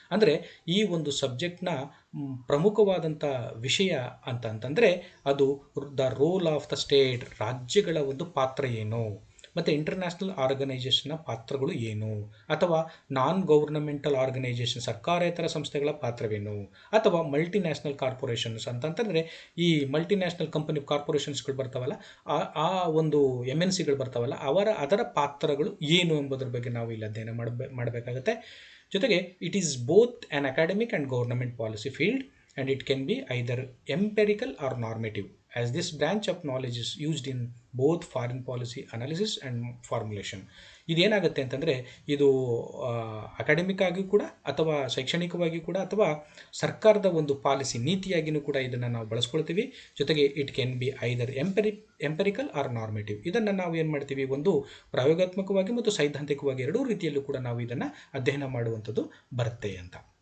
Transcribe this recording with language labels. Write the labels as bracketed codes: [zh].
[kn] ಅಂದರೆ ಈ ಒಂದು ಸಬ್ಜೆಕ್ಟ್ನ ಪ್ರಮುಖವಾದಂಥ ವಿಷಯ ಅಂತಂದರೆ ಅದು the role of the state, ರಾಜ್ಯಗಳ ಒಂದು ಪಾತ್ರ ಏನು, ಮತ್ತು ಇಂಟರ್ನ್ಯಾಷನಲ್ ಆರ್ಗನೈಜೇಷನ್ನ ಪಾತ್ರಗಳು ಏನು, ಅಥವಾ ನಾನ್ ಗೌರ್ನಮೆಂಟಲ್ ಆರ್ಗನೈಜೇಷನ್ ಸರ್ಕಾರೇತರ ಸಂಸ್ಥೆಗಳ ಪಾತ್ರವೇನು, ಅಥವಾ ಮಲ್ಟಿನ್ಯಾಷನಲ್ ಕಾರ್ಪೊರೇಷನ್ಸ್ ಅಂತಂತಂದರೆ ಈ ಮಲ್ಟಿನ್ಯಾಷನಲ್ ಕಂಪನಿ ಕಾರ್ಪೊರೇಷನ್ಸ್ಗಳು ಬರ್ತಾವಲ್ಲ, ಆ ಒಂದು MNCಗಳು ಬರ್ತಾವಲ್ಲ, ಅದರ ಪಾತ್ರಗಳು ಏನು ಎಂಬುದರ ಬಗ್ಗೆ ನಾವು ಇಲ್ಲಿ ಅಧ್ಯಯನ ಮಾಡಬೇಕಾಗುತ್ತೆ. ಜೊತೆಗೆ [en] It is both an academic and government policy field and it can be either empirical or normative, as this branch of knowledge is used in both foreign policy analysis and formulation. [kn] ಇದೇನಾಗುತ್ತೆ ಅಂತಂದರೆ ಇದು academic ಆಗಿ ಕೂಡ ಅಥವಾ ಶೈಕ್ಷಣಿಕವಾಗಿ ಕೂಡ ಅಥವಾ ಸರ್ಕಾರದ ಒಂದು ಪಾಲಿಸಿ ನೀತಿಯಾಗಿಯೂ ಕೂಡ ಇದನ್ನು ನಾವು ಬಳಸ್ಕೊಳ್ತೀವಿ. ಜೊತೆಗೆ [en] It can be either empirical or normative. [kn] ಇದನ್ನು ನಾವು ಏನು ಮಾಡ್ತೀವಿ, ಒಂದು ಪ್ರಯೋಗಾತ್ಮಕವಾಗಿ ಮತ್ತು ಸೈದ್ಧಾಂತಿಕವಾಗಿ ಎರಡೂ ರೀತಿಯಲ್ಲೂ ಕೂಡ ನಾವು ಇದನ್ನು ಅಧ್ಯಯನ ಮಾಡುವಂಥದ್ದು ಬರುತ್ತೆ ಅಂತ.